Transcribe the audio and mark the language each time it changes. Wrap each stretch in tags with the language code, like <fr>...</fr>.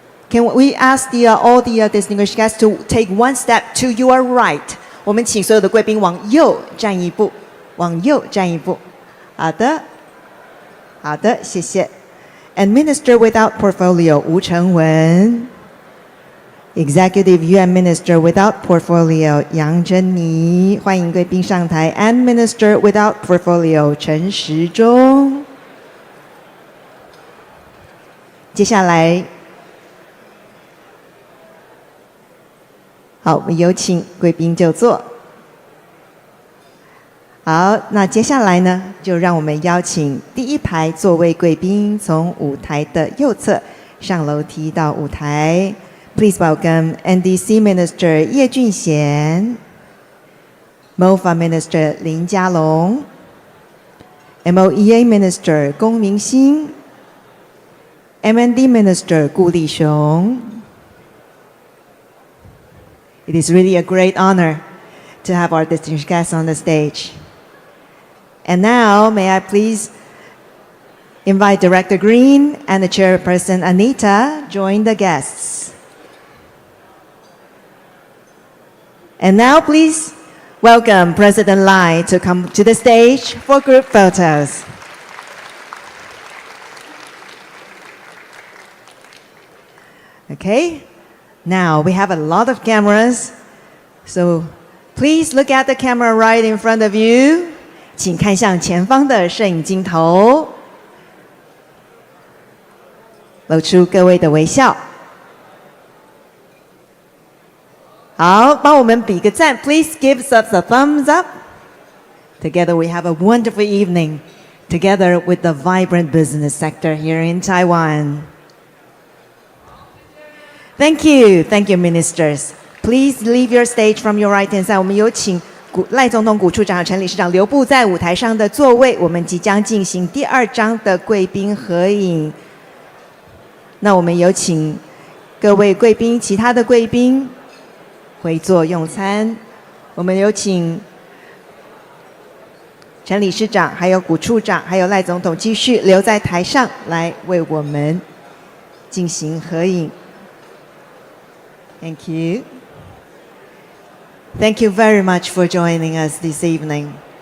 <en>Can we ask all the distinguished guests to take one step to your right？</en> <zh>我们请所有的贵宾往右站一步，往右站一步。好的，好的，谢谢。</zh> <en>And Minister without portfolio 吴成文 ，Executive UN Minister without portfolio 杨珍妮，欢迎贵宾上台。 And Minister without portfolio 陈时中。</en> <zh>接下来，好，我们有请贵宾就座。好，那接下来呢，就让我们邀请第一排座位贵宾从舞台的右侧上楼梯到舞台。</zh> <en>Please welcome NDC Minister 叶俊贤 ，MOFA Minister 林佳龙 ，MOEA Minister 龚明鑫 ，MND Minister 顾立雄。 It is really a great honor to have our distinguished guests on the stage. And now, may I please invite Director Green and the Chairperson Anita join the guests. And now, please welcome President Lai to come to the stage for group photos. Okay, now we have a lot of cameras, so please look at the camera right in front of you.</en> <zh>请看向前方的摄影镜头，露出各位的微笑。</zh> <en>好，帮我们比个赞，Please give us a thumbs up. Together we have a wonderful evening, together with the vibrant business sector here in Taiwan. Thank you, ministers.</en> <zh>Please leave your stage from your right hand side. 我们有请赖总统、古处长和陈理事长留步在舞台上的座位，我们即将进行第二张的贵宾合影。那我们有请各位贵宾、其他的贵宾回座用餐。我们有请陈理事长、还有古处长、还有赖总统继续留在台上来为我们进行合影。</zh> <en>Thank you. Thank you very much for joining us this evening.</en>